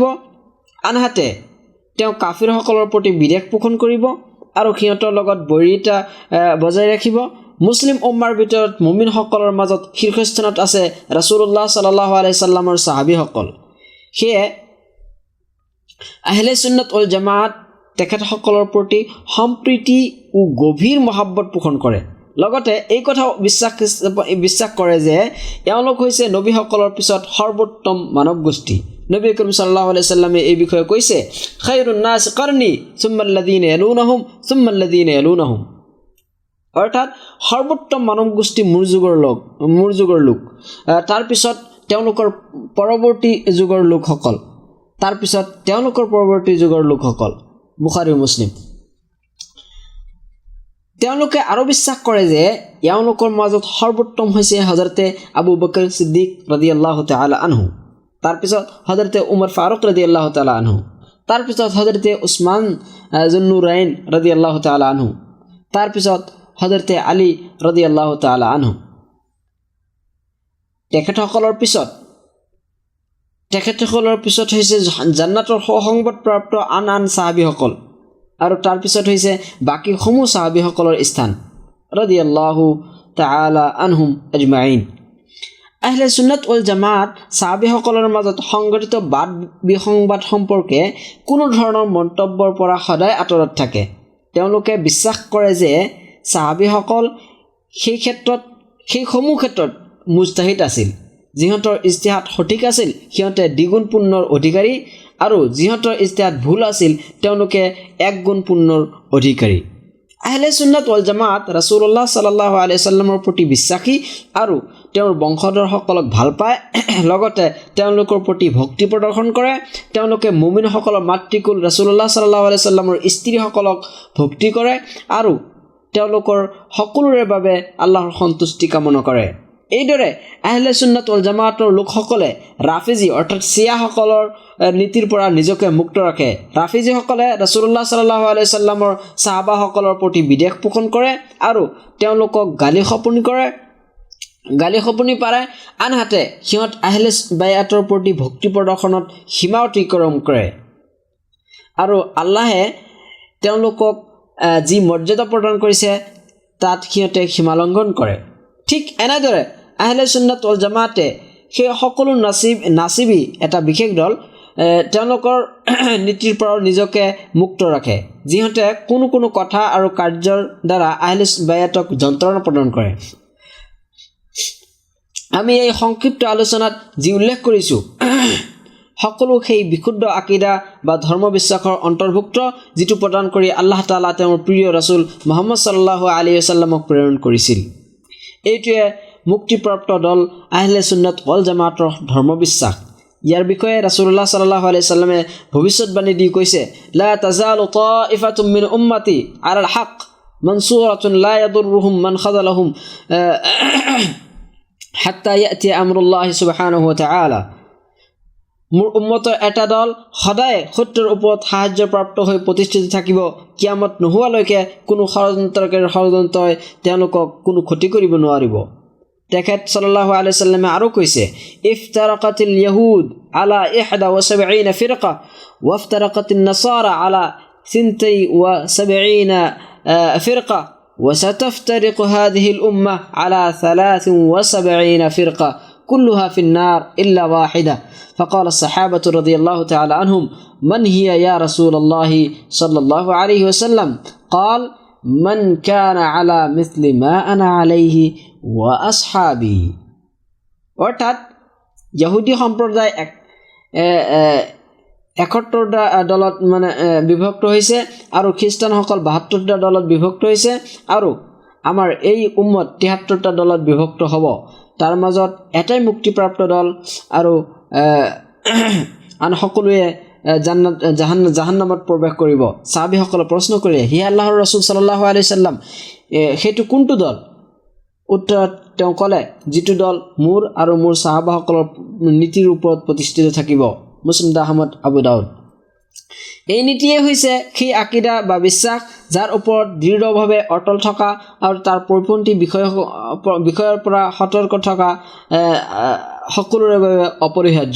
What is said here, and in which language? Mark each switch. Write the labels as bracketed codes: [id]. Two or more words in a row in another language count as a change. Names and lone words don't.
[as] আনহাতে তেওঁ কাফিৰসকলৰ প্ৰতি বিদ্বেষ পোষণ কৰিব আৰু সিহঁতৰ লগত বৈৰিতা বজাই ৰাখিব। মুছলিম উম্মাৰ ভিতৰত মুমিনসকলৰ মাজত শীৰ্ষস্থানত আছে [ar] رسول الله صلى الله عليه وسلم [as] সাহাবীসকল। সেয়ে আহলে সুন্নাত ওয়াল জামাত তেখেতসকলৰ প্ৰতি সম্প্ৰীতি ও গভীৰ মহাব্বত পোষণ কৰে। লগতে এই কথাও বিশ্বাস কৰে যে এওঁলোক হৈছে নবীসকলৰ পিছত সৰ্বোত্তম মানৱ গোষ্ঠী। [ar] نبي كريم صلى الله عليه وسلم [as] এই বিষয়ে কৈছে, [ar] خير الناس قرني ثم الذين يلونهم ثم الذين يلونهم, [as] অৰ্থাৎ সৰ্বোত্তম মানৱ গোষ্ঠী মোৰ যুগৰ লোক, তাৰপিছত তেওঁলোকৰ পৰৱৰ্তী যুগৰ লোকসকল, তাৰপিছত তেওঁলোকৰ পৰৱৰ্তী যুগৰ লোকসকল। বুখাৰী মুছলিম। তেওঁলোকে আৰু বিশ্বাস কৰে যে এওঁলোকৰ মাজত সৰ্বোত্তম হৈছে হযৰতে আবু বকৰ সিদ্দিক [ar] رضي الله تعالى عنه, [as] তাৰপিছত হযৰতে উমৰ ফাৰুক [ar] رضي الله تعالى عنه, [as] তাৰপিছত হযৰতে উছমান জুন্নুৰাইন [ar] رضي الله تعالى عنه, [as] তাৰপিছত হযৰতে আলী [ar] رضي الله تعالى عنه. [as] তেখেতসকলৰ পিছত হৈছে জান্নাতৰ সংবাদপ্ৰাপ্ত আন সাহাবীসকল, আৰু তাৰপিছত হৈছে বাকী সমূহ সাহাবীসকলৰ স্থান [ar] رضي الله تعالى عنهم أجمعين. [as] আহলে সুন্নাত ওয়াল জামাত সাহাবীসকলৰ মাজত সংঘটিত বাদ বিসংবাদ সম্পৰ্কে কোনো ধৰণৰ মন্তব্যৰ পৰা সদায় আঁতৰত থাকে। তেওঁলোকে বিশ্বাস কৰে যে সাহাবীসকল সেইসমূহ ক্ষেত্ৰত মুজতাহিদ আছিল। যিহঁতৰ ইজতিহাদ সঠিক আছিল সিহঁতে দ্বিগুণ পুণ্যৰ অধিকাৰী, আৰু যিহঁতৰ ইজতিহাদ ভুল আছিল তেওঁলোকে এক গুণ পুণ্যৰ অধিকাৰী। আহলে সুন্নাত ওয়াল জামাত [ar] رسول الله صلى الله عليه وسلم [as] প্ৰতি বিশ্বাসী আৰু তেওঁৰ বংশধৰসকলক ভাল পায়। লগতে তেওঁলোকৰ প্ৰতি ভক্তি প্ৰদৰ্শন কৰে। তেওঁলোকে মুমিনসকলৰ মাতৃকুল [ar] رسول الله صلى الله عليه وسلم [as] স্ত্ৰীসকলক ভক্তি কৰে আৰু তেওঁলোকৰ সকলোৰে বাবে আল্লাহৰ সন্তুষ্টি কামনা কৰে। এইদৰে আহলে সুন্নাত ওয়াল জামাতৰ লোকসকলে ৰাফিজি অৰ্থাৎ চিয়াসকলৰ নীতিৰ পৰা নিজকে মুক্ত ৰাখে। ৰাফিজিসকলে [ar] رسول الله صلى الله عليه وسلم [as] সাহাবাসকলৰ প্ৰতি বিদ্বেষ পোষণ কৰে আৰু তেওঁলোকক গালি খপনি পাৰে। আনহাতে সিহঁত আহলে বায়াতৰ প্ৰতি ভক্তি প্ৰদৰ্শনত সীমা অতিক্ৰম কৰে আৰু আল্লাহে তেওঁলোকক যি মৰ্যাদা প্ৰদান কৰিছে তাত সিহঁতে সীমা লংঘন কৰে। ঠিক এনেদৰে আহলে সুন্নাত ওয়াল জামাতে সেই সকলো নাচিবি এটা বিশেষ দল, তেওঁলোকৰ নীতিৰ পৰা নিজকে মুক্ত ৰাখে, যিহঁতে কোনো কথা আৰু কাৰ্যৰ দ্বাৰা আহলে বায়াতক যন্ত্ৰণা প্ৰদান কৰে। আমি এই সংক্ষিপ্ত আলোচনাত যি উল্লেখ কৰিছোঁ সকলো সেই বিশুদ্ধ আকিদা বা ধৰ্ম বিশ্বাসৰ অন্তৰ্ভুক্ত, যিটো প্ৰদান কৰি আল্লাহ তাআলা তেওঁৰ প্ৰিয় ৰাছুল মুহাম্মদ [ar] صلى الله عليه وسلم [as] প্ৰেৰণ কৰিছিল। এইটোৱে মুক্তিপ্ৰাপ্ত দল আহলে সুন্নাত ওয়াল জামাতৰ ধৰ্ম বিশ্বাস। ইয়াৰ বিষয়ে [ar] رسول الله صلى الله عليه وسلم [as] ভৱিষ্যতবাণী দি কৈছে, [ar] لا تزال طائفة من أمتي على الحق منصورة لا يضرهم من خذلهم حتى يأتي أمر الله سبحانه وتعالى. [as] মোৰ উম্মতৰ এটা দল সদায় সত্যৰ ওপৰত সাহায্যপ্ৰাপ্ত হৈ প্ৰতিষ্ঠিত থাকিব। কিয়ামত নোহোৱালৈকে কোনো ষড়যন্ত্ৰই তেওঁলোকক কোনো ক্ষতি কৰিব নোৱাৰিব। [ar] তেখেত صلى الله عليه وسلم [as] আৰু কৈছে, [ar] افترقت اليهود على 71 فرقة وافترقت النصارى على 72 فرقة وستفترق هذه الأمة على 73 فرقة كلها في النار إلا واحدة. فقال الصحابة رضي الله تعالى عنهم من هي يا رسول الله صلى الله عليه وسلم؟ قال من كان على مثل ما أنا عليه وأصحابي. [as] অর্থাৎ ইহুদি সম্প্ৰদায় 71টা দলত বিভক্ত হৈছে আৰু খ্ৰীষ্টানসকল 72টা দলত বিভক্ত হৈছে আৰু আমাৰ এই উম্মত 73টা দলত বিভক্ত হ'ব। তাৰ মাজত এটাই মুক্তিপ্ৰাপ্ত দল আৰু আন সকলোৱে জাহান্নামত প্ৰৱেশ কৰিব। সাহাবীসকলে প্ৰশ্ন কৰে, হে আল্লাহৰ ৰাছূল [ar] صلى الله عليه وسلم, [as] সেইটো কোনটো দল? উত্তৰত তেওঁ ক'লে, যিটো দল মোৰ আৰু মোৰ সাহাবাসকলৰ নীতিৰ ওপৰত প্ৰতিষ্ঠিত থাকিব। মুছলিম আহমদ আবু দাউদ। এই নীতিয়ে হৈছে সেই আকিদা বা বিশ্বাস যাৰ ওপৰত দৃঢ়ভাৱে অটল থকা আৰু তাৰ পৰিপন্থী বিষয়ৰ পৰা সতৰ্ক থকা সকলোৰে বাবে অপৰিহাৰ্য।